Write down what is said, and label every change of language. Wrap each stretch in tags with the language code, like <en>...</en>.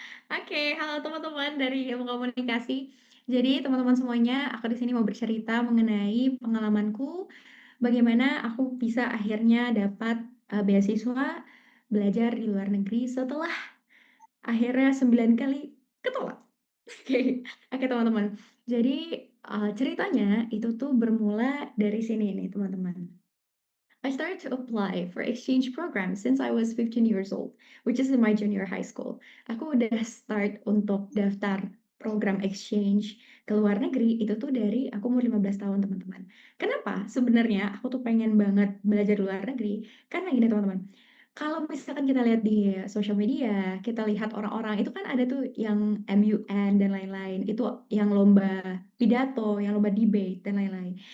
<id>Oke, halo teman-teman dari Ilmu Komunikasi. Jadi teman-teman semuanya, aku di sini mau bercerita mengenai pengalamanku, bagaimana aku bisa akhirnya dapat, beasiswa belajar di luar negeri setelah akhirnya 9 kali ketolak. Oke oke teman-teman. Jadi Ceritanya itu tuh bermula dari sini nih teman-teman.</id> <en>I started to apply for exchange program since I was 15 years old, which is in my junior high school.</en> <id>Aku udah start untuk daftar program exchange ke luar negeri itu tuh dari aku umur 15 tahun, teman-teman. Kenapa? Sebenarnya aku tuh pengen banget belajar di luar negeri, karena gini teman-teman, kalau misalkan kita lihat di sosial media, kita lihat orang-orang itu kan ada tuh yang MUN dan lain-lain, itu yang lomba pidato, yang lomba debate dan lain-lain.</id>